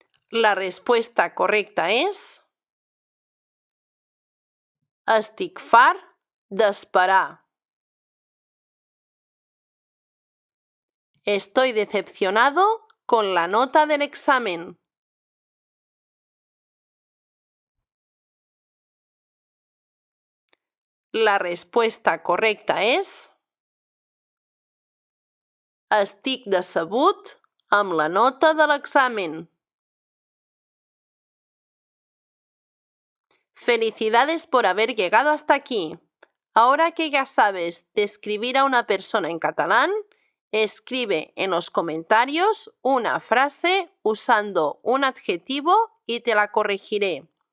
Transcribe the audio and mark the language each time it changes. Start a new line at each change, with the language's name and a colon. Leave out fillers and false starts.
Spanish: La respuesta correcta
Catalan: és estic fart d'esperar.
Spanish: Estoy decepcionado con la nota del examen. La respuesta correcta
Catalan: és estic decebut amb la nota de l'examen.
Spanish: Felicidades por haber llegado hasta aquí. Ahora que ya sabes describir a una persona en catalán, escribe en los comentarios una frase usando un adjetivo y te la corregiré.